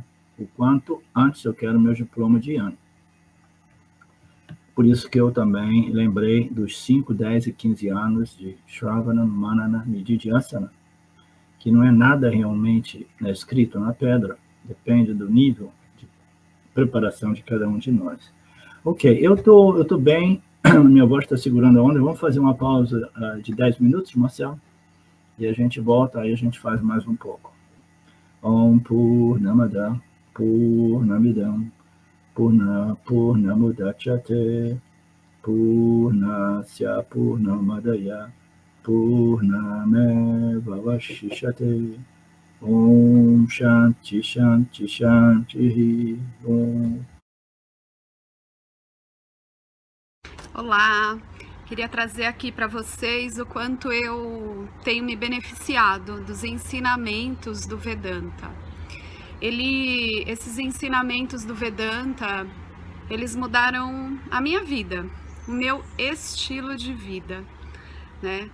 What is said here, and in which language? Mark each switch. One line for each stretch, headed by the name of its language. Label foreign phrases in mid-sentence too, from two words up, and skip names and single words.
Portuguese: O quanto antes eu quero o meu diploma de Yani. Por isso que eu também lembrei dos 5, 10 e 15 anos de
Sanskrit: श्रवण, मनन, निदिध्यासन,
Portuguese: que não é nada realmente escrito na pedra, depende do nível de preparação de cada um de nós. Ok, eu tô bem, minha voz está segurando a onda, vamos fazer uma pausa de 10 minutos, Marcelo? E a gente volta, aí a gente faz mais um pouco.
Sanskrit: ॐ पूर्णमदः पूर्णमिदं पूर्णमुदच्यते पूर्णस्य पूर्णमादाय पूर्णमेव वशिष्यते ॐ शान्ति शान्ति शान्ति ॐ.
Portuguese: Olá, queria trazer aqui para vocês o quanto eu tenho me beneficiado dos ensinamentos do Vedanta. Esses ensinamentos do Vedanta, eles mudaram a minha vida, o meu estilo de vida, né?